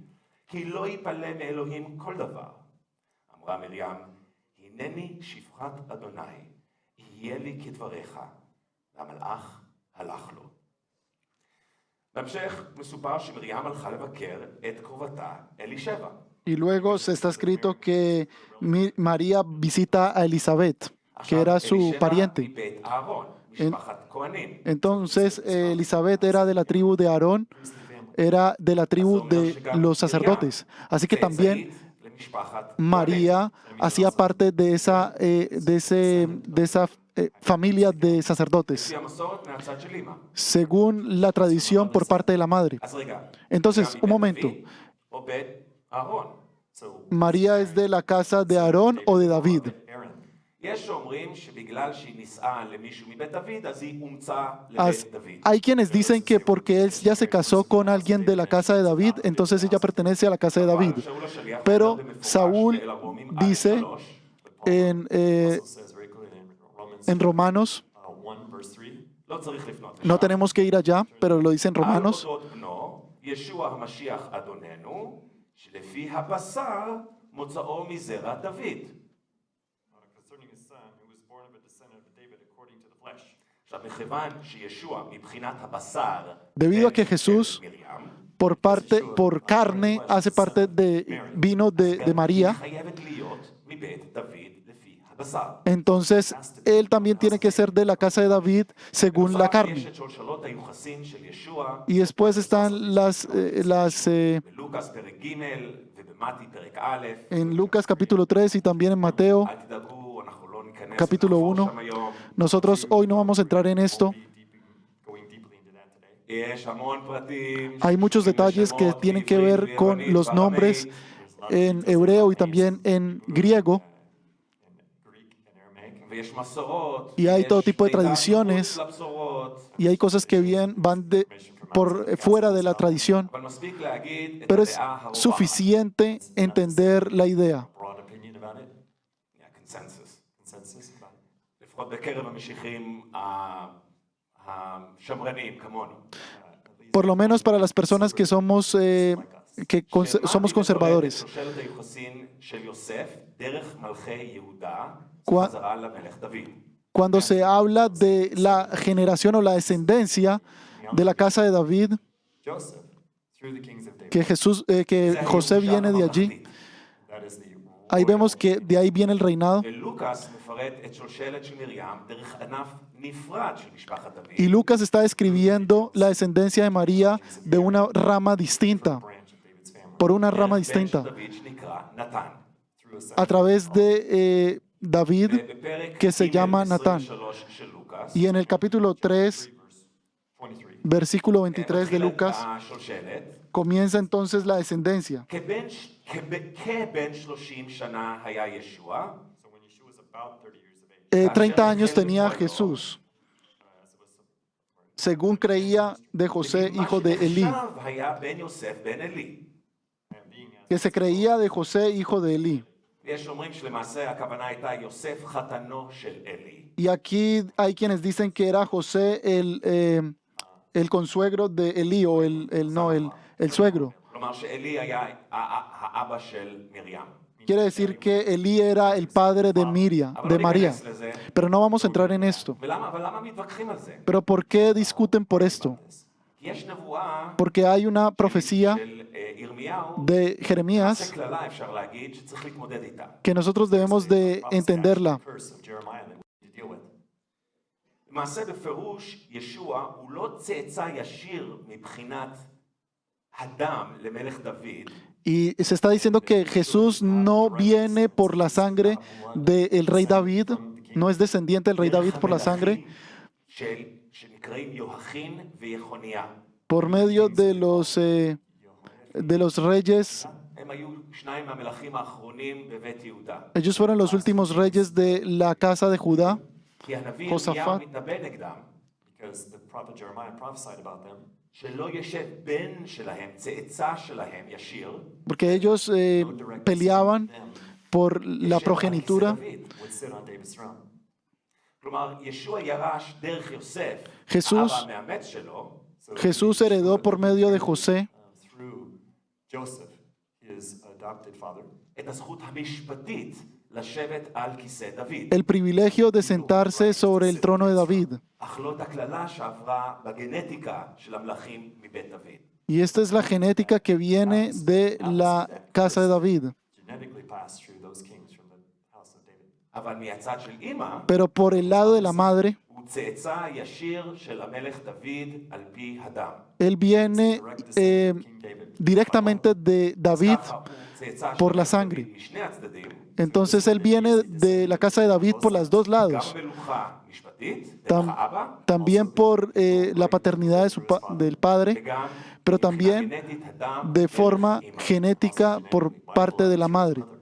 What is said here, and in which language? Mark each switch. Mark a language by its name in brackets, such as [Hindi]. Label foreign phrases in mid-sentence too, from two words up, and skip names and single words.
[Hebrew] כי לא יפלא מאלוהים כל דבר. אמרה מרים, הנני שפחת אדוני, יהיה לי כדבריך. והמלאך הלך לו. בהמשך מסופר שמרים הלכה לבקר את קרובתה אלישבע. [Spanish] Y luego se está escrito que María visita a Elizabeth, que era su [Hebrew] אלישבע [Spanish] pariente. [Hebrew] מבית אהרון, משפחת כהנים. [Spanish] Entonces Elizabeth era de la tribu de Aarón, era de la tribu de los sacerdotes. Así que también [Hebrew] משפחת [Spanish] María hacía parte de esa familia de sacerdotes, [Hebrew] לפי המסורת מהצד של אמא. [Spanish] según la tradición por parte de la madre. [Hebrew] אז רגע, [Spanish] Entonces, [Hebrew] גם [Spanish] un [Hebrew] מבית [Spanish] momento, [Hebrew] דוד או בית אהרון? [Spanish] So ¿María es de la casa de Aarón o de David? Aaron. [Hebrew] יש שאומרים שבגלל שהיא נישאה למישהו מבית דוד, אז היא אומצה As- לבית dוד. [Spanish] Hay quienes dicen que porque él ya se casó con alguien de la casa de David, entonces ella pertenece a la casa de David. [Hebrew] אבל שאול השליח [Spanish] Pero [Hebrew] אומר במפורש [Spanish] Saúl [Hebrew] באל הרומים [Spanish] dice [Hebrew] א3, [Spanish] en, [English] Also says very clearly in [Spanish] en [English] Romans [Spanish] Romanos, [English] 1 verse 3. [Hebrew] לא צריך לפנות [Spanish] no [Hebrew] לשם. [Spanish] tenemos que ir allá, pero lo dice en [Hebrew] על [Spanish] Romanos, [Hebrew] אודות בנו, ישוע המשיח אדוננו, שלפי הבשר מוצאו מזרע דוד. [English] Concerning his son, who was born of a descendant of David according to the flesh. [Hebrew] עכשיו, מכיוון שישוע מבחינת הבשר, [Spanish] Debido a que [Hebrew] בן [Spanish] Jesús, [Hebrew] של מרים, [Spanish] por carne, hace parte vino de María, [Hebrew] היא חייבת להיות מבית דוד לפי הבשר. [Spanish] entonces él también tiene que ser de la casa de David según la [Hebrew] יש [Spanish] carne. [Hebrew] את שלשלות היוחסין של ישוע, [Spanish] Y después están [Hebrew] בלוקאס פרק ג' ובמתי פרק א'. [Spanish] en Lucas capítulo 3 y también en Mateo [Hebrew] אל תדאגו, אנחנו לא ניכנס [Spanish] capítulo [Hebrew] ונחפור [Spanish] 1. [Hebrew] שם היום. [Spanish] Nosotros hoy no vamos a entrar en esto. [English] Going deeply into that today. [Hebrew] יש המון פרטים. [Spanish] Hay muchos detalles que [Hebrew] שמות [Spanish] tienen que [Hebrew] בעברית, [Spanish] ver con [Hebrew] ביוונית, [Spanish] los nombres [Hebrew] בארמית, [Spanish] en hebreo y también en griego. [English] In Greek and Aramaic. [Hebrew] ויש מסורות. [Spanish] Y hay [Hebrew] יש [Spanish] todo tipo de [Hebrew] מידע [Spanish] tradiciones. [Hebrew] מחוץ לבשורות. [Spanish] Y hay cosas que van por fuera de la tradición, [Hebrew] אבל מספיק להגיד את [Spanish] pero es [Hebrew] הדעה הרווחת. [Spanish] suficiente entender la idea. [English] Broad opinion about it. [Hebrew] הקונסנזוס. [English] Consensus about it. [Hebrew] לפחות בקרב המשיחים השמרנים כמונו. [Spanish] Por lo menos para las personas que somos somos conservadores. [Hebrew] שושלת היוחסין של יוסף דרך מלכי יהודה [Spanish] Cua- [Hebrew] חזרה למלך דוד. [Spanish] Cuando se habla de la generación o la descendencia de la casa de David, [English] Joseph, through the kings of David. [Spanish] que [Hebrew] זה [Spanish] José [Hebrew] הירושה [Spanish] viene de allí, [Hebrew] הממלכתית. [English] That is the [Spanish] ahí [English] royal [Spanish] vemos que de ahí viene el reinado. [Hebrew] ולוקאס מפרט את שושלת של מרים דרך ענף נפרד של משפחת דוד. [Spanish] Y Lucas está describiendo la descendencia de María de una rama distinta, [English] branch of David's family. [Spanish] por una rama [Hebrew] דרך בן של [Spanish] distinta, [Hebrew] דוד שנקרא נתן. [English] Through a son. [Spanish] a través de David, [Hebrew] בפרק [Spanish] que se [Hebrew] ג' [Spanish] llama Natán. [Hebrew] 23 של לוקאס, [Spanish] Y en el capítulo 3, [English] Verse 23. [Spanish] versículo 23 de [Hebrew] מתחילה [Spanish] Lucas, [Hebrew] השושלת, [Spanish] comienza entonces la descendencia. [Hebrew] כבן 30 שנה היה ישוע, [English] So when Yeshua was about 30 years of age, [Spanish] 30 años tenía Jesús, según creía de José, hijo de Elí, [Hebrew] עכשיו היה בן יוסף בן עלי. [English] and being as [Spanish] que se creía de José, hijo de Elí. [Hebrew] ויש אומרים שלמעשה הכוונה הייתה יוסף חתנו של עלי. [Spanish] Y aquí hay quienes dicen que era José el consuegro de Elí, o el suegro. [Hebrew] כלומר שעלי היה האבא של מרים. [Spanish] Quiere decir que Elí era el padre de Miriam, [Hebrew] אבל [Spanish] de [Hebrew] לא [Spanish] María. [Hebrew] ניכנס לזה. [Spanish] Pero no vamos a entrar en esto. [Hebrew] אבל למה מתווכחים על זה? [Spanish] Pero ¿por qué discuten por esto? [Hebrew] כי יש נבואה [Spanish] Porque hay una profecía [Hebrew] של ירמיהו, [Spanish] de [Hebrew] מעשה [Spanish] Jeremías [Hebrew] קללה אפשר להגיד, שצריך להתמודד איתה. [Spanish] que nosotros debemos de entenderla. [English] curse of Jeremiah that we need to deal with. [Hebrew] למעשה בפירוש ישוע הוא לא צאצא ישיר מבחינת הדם למלך דוד, [Spanish] Y se está diciendo que Jesús no viene por la sangre del rey David, no es descendiente del rey David por la sangre, [Hebrew] שנקראים יהוכין ויחוניה. [Spanish] por medio de los reyes. [Hebrew] הם היו שניים מהמלכים האחרונים בבית יהודה. [Spanish] Ellos fueron los últimos reyes de la casa de Judá. [Hebrew] כי הנביא יהושפט. ירמיהו מתנבא נגדם, [English] Because the prophet Jeremiah prophesied about them. [Hebrew] שלא ישב בן שלהם, צאצא שלהם ישיר, [Spanish] Porque ellos peleaban por la [Hebrew] ישב על [Spanish] progenitura. [Hebrew] כיסא דוד. [English] Would sit on David's throne. [Hebrew] כלומר, ישוע ירש דרך יוסף, [Spanish] Jesús- [Hebrew] האבא המאמץ שלו, [Spanish] So Jesús heredó por medio de José [English] through Joseph, his adopted father, [Hebrew] את הזכות המשפטית לשבת על כיסא דוד. [Spanish] el privilegio de sentarse sobre el trono de David. [Hebrew] אך לא את הקללה שעברה בגנטיקה של המלכים מבית דוד. [Spanish] Y esta es la genética que viene de la casa de David. [English] genetically passed through those kings from the house of David. [Hebrew] אבל מהצד של אימא, [Spanish] Pero por el lado de la madre, [Hebrew] הוא צאצא ישיר של המלך דוד על פי הדם. [Spanish] él viene [English] Direct descendant of King David. [Spanish] directamente de David [Hebrew] ככה הוא [Spanish] por la sangre. Entonces él viene de la casa de David por los dos lados. También por la paternidad del padre, pero también de forma genética por parte de la madre.